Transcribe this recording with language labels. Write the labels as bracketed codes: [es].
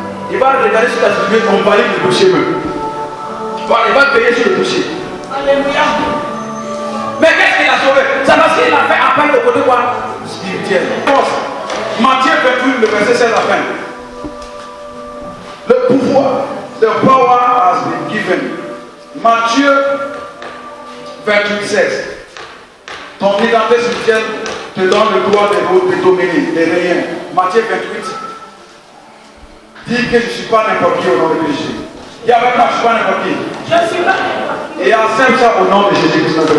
[fr] Il va regarder sur la situation, on valide le dossier même. Voilà, il va payer sur le dossier. Alléluia. Mais qu'est-ce qu'il a sauvé? C'est parce qu'il a fait appel au côté quoi? Spirituel. Matthieu 28, le verset 16 à la fin. Le pouvoir [en] the power has been given. [fr] Matthieu 28, 16. Ton identité spirituelle te donne le droit de dominer, de régner. Matthieu 28. Dis que je ne suis pas n'importe qui au nom de Jésus. Dis avec moi, je ne suis pas n'importe qui. Je suis pas n'importe qui. Et accepte ça au nom de Jésus-Christ.